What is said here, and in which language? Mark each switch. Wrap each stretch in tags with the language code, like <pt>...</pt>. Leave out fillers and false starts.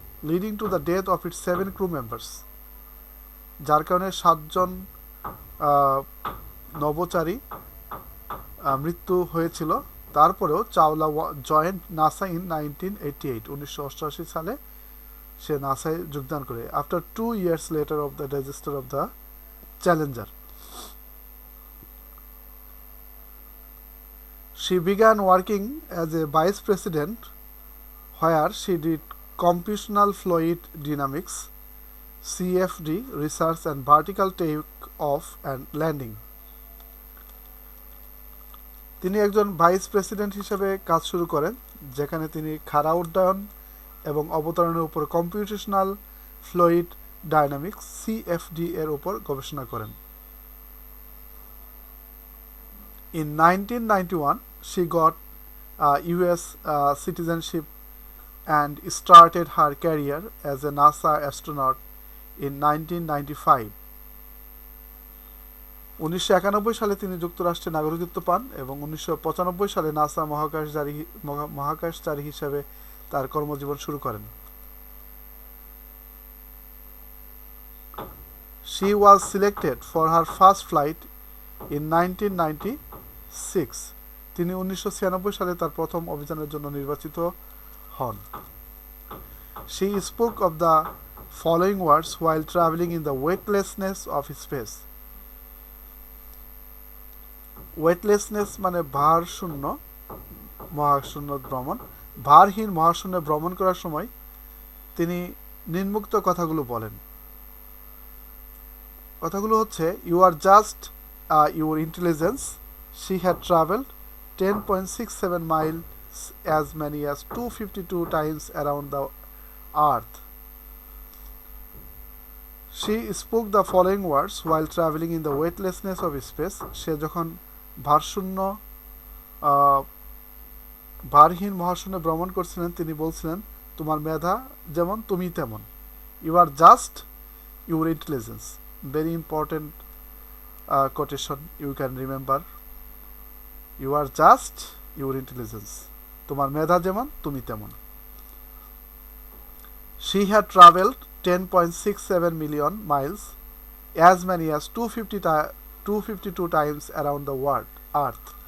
<en>leading to the death of its 7 crew members,</en> <bn>যার কারণে 7 জন নভোচারী মৃত্যু হয়েছিল. তারপরেও চাওলা</bn> <en>joined NASA in</en> <bn>1988 সালে সে নাসায় যোগদান করে.</bn> <en>After 2 years later of the disaster of the Challenger, she began working as a vice president where she did computational fluid dynamics, CFD research and vertical take off and landing.</en> <bn>তিনি একজন vice president হিসেবে কাজ শুরু করেন, যেখানে তিনি খাড়া উড্ডয়ন এবং অবতরণের উপর কম্পিউটেশনাল ফ্লুইড ডাইনামিক্স সিএফডি এর উপর গবেষণা করেন.</bn> <en>In 1991, she got US citizenship and started her career as a NASA astronaut in 1995.</en> <bn>1991 সালে তিনি যুক্তরাষ্ট্রে নাগরিকত্ব পান এবং 1995 সালে নাসা মহাকাশচারী হিসেবে তার কর্মজীবন শুরু করেন।</bn> <en>She was selected for her first flight in 1996.</en> <bn>তিনি 1996 সালে তার প্রথম অভিযানের জন্য নির্বাচিত হন।</bn> <en>She spoke of the following words while traveling in the weightlessness of space.</en> <bn>Weightlessness মানে ভারশূন্য মহাশূন্য ভ্রমণ। ভারহীন মহাশূন্যে ভ্রমণ করার সময় তিনি নিম্নোক্ত কথাগুলো বলেন। কথাগুলো হচ্ছে,</bn> <en>You are just your intelligence. She had travelled 10.67 miles, as many as 252 times around the earth. She spoke the following words while traveling in the weightlessness of space.</en> <bn>সে যখন ভারশূন্য ভারহীন মহাশূন্যে ভ্রমণ করছিলেন তিনি বলছিলেন, তোমার মেধা যেমন তুমি তেমন।</bn> <en>You are just your intelligence. Very important quotation, you can remember. You are just your intelligence,</en> <bn>তোমার মেধা যেমন তুমি তেমন।</bn> <en>She had traveled 10.67 million miles, as many as 252 times around the world, earth.</en>